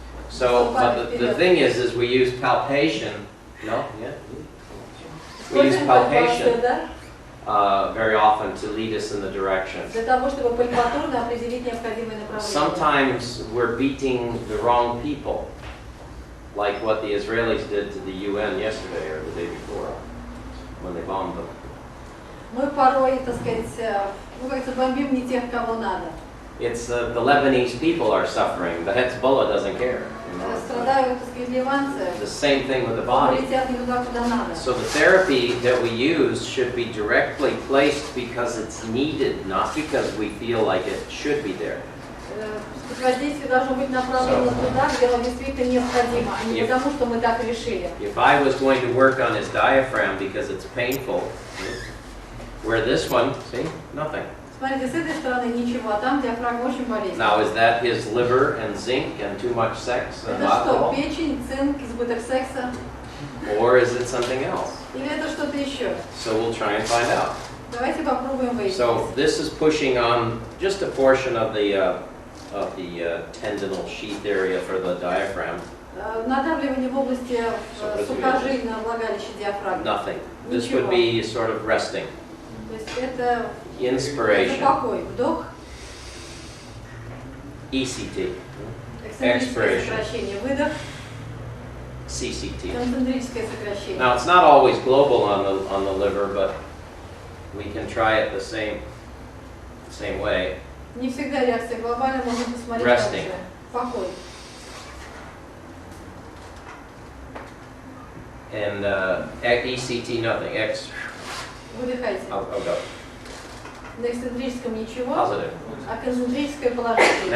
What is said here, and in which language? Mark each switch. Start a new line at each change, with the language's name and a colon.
English: So, but the thing is we use palpation, no, yeah? We use
Russian: Используем пальпацию,
English: palpation
Russian: да?
English: very often to lead us in the direction.
Russian: Для того, чтобы пальпатурно определить необходимые направления.
English: Sometimes we're beating the wrong people, like what the Israelis did to the UN yesterday or the day before, when they bombed them.
Russian: Мы порой, так сказать, ну, как-то бомбим не тех, кого надо.
English: It's the Lebanese people are suffering. The Hezbollah doesn't care. You know?
Russian: Страдают, так сказать, ливанцы,
English: The same thing with the body.
Russian: летят не туда, куда надо.
English: So the therapy that we use should be directly placed because it's needed, not because we feel like it should be there.
Russian: Воздействие должно быть направлено туда, где оно действительно необходимо, а не потому, что мы так решили.
English: If I was going to work on his diaphragm because it's painful, where this one, see, nothing.
Russian: Смотрите, с этой стороны ничего, а там диафрагма очень болезненная.
English: Now is that his liver and zinc and too much sex and
Russian: Это что,
English: alcohol?
Russian: печень, цинк, избыток секса?
English: Or is it something else?
Russian: Или это что-то еще?
English: So we'll try and find out.
Russian: Давайте попробуем выяснить.
English: So this is pushing on just a portion of the tendinal sheath area for the diaphragm.
Russian: Надавливание в области сухожильного влагалища диафрагмы.
English: Nothing. This would be sort of resting.
Russian: То есть это
English: Inspiration.
Russian: покой, вдох,
English: ECT.
Russian: эксцентрическое
English: Expiration.
Russian: сокращение, выдох,
English: CCT.
Russian: концентрическое сокращение.
English: Now it's not always global on the liver, but we can try it the same way.
Russian: Не всегда реакция глобальная, можно посмотреть
English: Resting.
Russian: дальше. Покой.
English: And ECT, nothing.
Russian: Выдыхайте.
English: I'll go.
Russian: На эксцентрическом ничего,
English: Positive.
Russian: а концентрическое положительное.